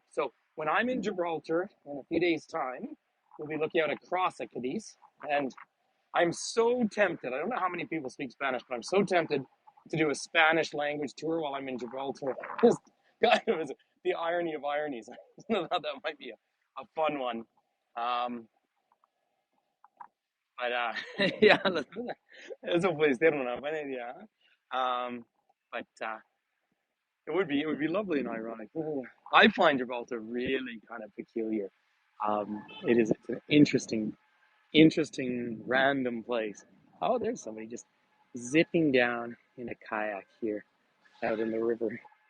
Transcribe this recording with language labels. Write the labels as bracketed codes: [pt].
[en] So when I'm in Gibraltar in a few days' time, we'll be looking out across at Cadiz, and I'm so tempted. I don't know how many people speak Spanish, but I'm so tempted to do a Spanish language tour while I'm in Gibraltar. Just kind of the irony of ironies. I thought that might be a fun one. But yeah, [es] eso puede ser una buena idea. [en] But it would be lovely and ironic. I find Gibraltar really kind of peculiar. It's an interesting random place. Oh, there's somebody just zipping down in a kayak here out in the river.